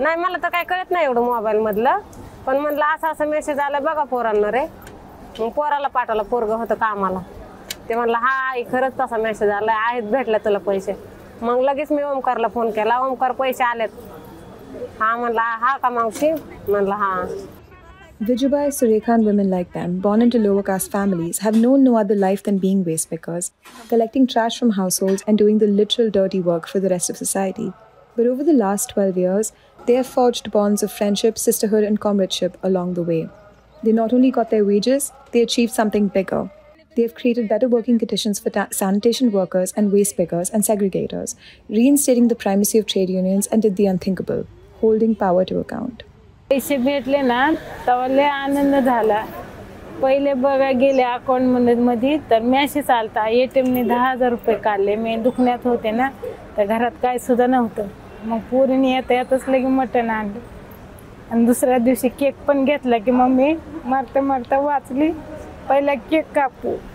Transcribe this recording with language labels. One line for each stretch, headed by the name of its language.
Marathi: नाही मला तर काय कळत नाही एवढं मोबाईलमधलं, पण म्हणलं असं असं मेसेज आला बघा पोरांना रे. मग पोराला पाठवला, पोरगं होतं कामाला. ते म्हणलं हा आई खरंच तसा मेसेज आला, आहेत भेटला तुला पैसे. मग लगेच मी ओमकारला फोन केला, ओमकार पैसे आलेत. हा म्हणला हा का मावशी, म्हणलं हा.
English: Vijubai, Surekha and women like them, born into lower caste families, have known no other life than being waste pickers, collecting trash from households and doing the literal dirty work for the rest of society. But over the last 12 years, they have forged bonds of friendship, sisterhood and comradeship along the way. They not only got their wages, they achieved something bigger. They have created better working conditions for sanitation workers and waste pickers and segregators, reinstating the primacy of trade unions, and did the unthinkable, holding power to account.
Marathi: पैसे भेटले ना तेव्हा लय आनंद झाला. पहिले बघा गेले अकाउंटमध्ये तर मॅसेज आलता ATMने 10,000 रुपये काढले. मी दुखण्यात होते ना तर घरात काय सुद्धा नव्हतं. मग पोरीने येताच लगे मटण आणलं आणि दुसऱ्या दिवशी केक पण घेतला की मम्मी मरता मरता वाचली, पहिला केक कापू.